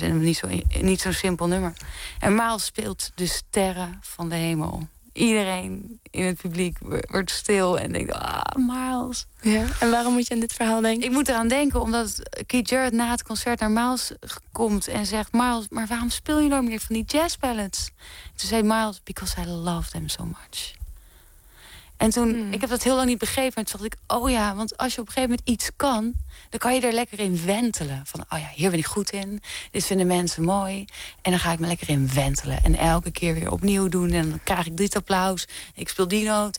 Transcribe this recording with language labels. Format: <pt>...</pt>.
<nl>En niet zo simpel nummer. En Miles speelt de sterren van de hemel. Iedereen in het publiek wordt stil en denkt, Miles. Ja. En waarom moet je aan dit verhaal denken? Ik moet eraan denken, omdat Keith Jarrett na het concert naar Miles komt en zegt, Miles, maar waarom speel je nou meer van die jazz ballads? Toen zei</nl> <en>Miles, because I love them so much.</en> <nl>En toen, ik heb dat heel lang niet begrepen, maar toen dacht ik, want als je op een gegeven moment iets kan, dan kan je er lekker in wentelen. Van, hier ben ik goed in. Dit vinden mensen mooi. En dan ga ik me lekker in wentelen. En elke keer weer opnieuw doen. En dan krijg ik dit applaus. Ik speel die noot.</nl>